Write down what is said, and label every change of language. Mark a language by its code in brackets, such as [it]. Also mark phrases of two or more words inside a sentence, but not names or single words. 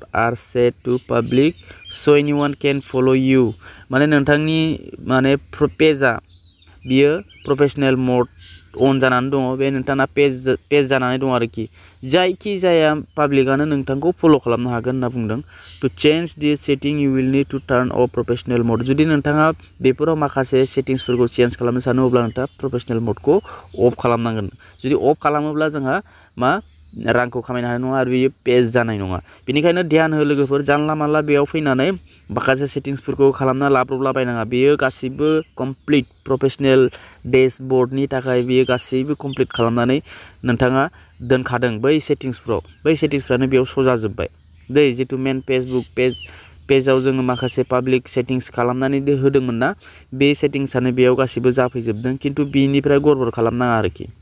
[en] are set to public so anyone can follow you [brx] माने नोंथांनि माने पेजआ बियो [en] professional mode [brx] अन जानानै दङ बे नोंथाङा पेज जानानै दं आरोखि जायखि जाया पाब्लिकआनो नोंथांखौ फल' खालामनो हागोन होनना बुंदों [en] to change this setting you will need to turn off professional mode [brx] जुदि नोंथाङा बेफोराव माखासे सेटिंसफोरखौ चेन्ज खालामनो सानो अब्ला नोंथाङा [en] professional modeखौ [brx] अफ खालामनांगोन जुदि अफ खालामोब्ला जोंहा मा रांखौ खामायनो हानाय नङा आरो बेयो पेज जानाय नङा बेनिखायनो ध्यान हो लोगोफोर जानला मानला बेयाव फैनानै माखासे सेटिंसफोरखौ खालामना लाब्रबलाबायनाङा बेयो गासैबो [en] complete professional dashboardनि [brx] थाखाय बेयो गासैबो कमप्लिट खालामनानै नोंथाङा दोनखादों बै सेटिंसफ्रानो बेयाव सजाजोब्बाय दै जितु मेन फेसबुक पेजाव जोङो माखासे [en] public settings [brx] खालामनानै होदोंमोन ना बे सेटिंसानो बेयाव गासैबो जाफैजोबदों खिन्थु बिनिफ्राय गड़बड़ खालामनाङा आरोखि